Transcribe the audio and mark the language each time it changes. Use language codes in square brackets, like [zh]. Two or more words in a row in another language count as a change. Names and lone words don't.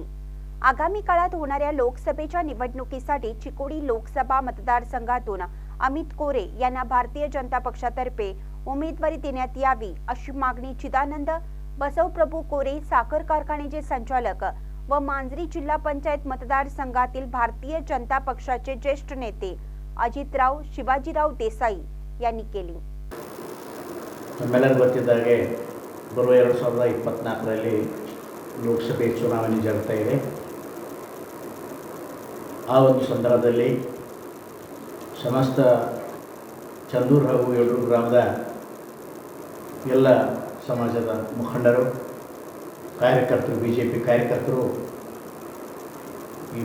[mr] आगामी काळात होणाऱ्या लोकसभेच्या निवडणुकीसाठी चिकोडी लोकसभा मतदारसंघातून अमित कोरे यांना भारतीय जनता पक्षातर्फे उमेदवारी देण्यात यावी अशी मागणी चिदानंद बसवप्रभू कोरे साखर कारखान्याचे संचालक व मांजरी जिल्हा पंचायत मतदारसंघातील भारतीय जनता पक्षाचे ज्येष्ठ नेते अजितराव शिवाजीराव देसाई यांनी केली। [kn] ನಮ್ಮೆಲ್ಲರೂ ಗೊತ್ತಿದ್ದಾಗೆ ಬರುವ 2024ರಲ್ಲಿ ಲೋಕಸಭೆ ಚುನಾವಣೆ ಜರುಗ್ತಾ ಇದೆ। ಆ ಒಂದು ಸಂದರ್ಭದಲ್ಲಿ ಸಮಸ್ತ ಚಂದೂರು ಹಾಗೂ ಯಡೂರು ಗ್ರಾಮದ ಎಲ್ಲ ಸಮಾಜದ ಮುಖಂಡರು, ಕಾರ್ಯಕರ್ತರು, ಬಿಜೆಪಿ ಕಾರ್ಯಕರ್ತರು, ಈ